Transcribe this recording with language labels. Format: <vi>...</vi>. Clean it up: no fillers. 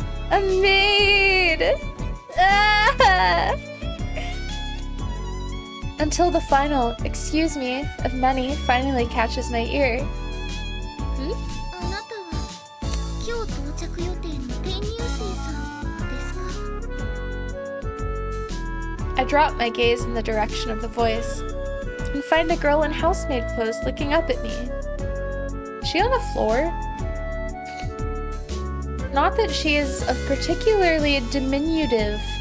<en>A maid! Ah! Until the final "excuse me" of many finally catches my ear.</en> <ja>あなたは今日到着予定の転入生さんですか？</ja> <en>I drop my gaze in the direction of the voice and find a girl in housemaid clothes looking up at me. Is she on the floor? Not that she is of particularly diminutive.</en>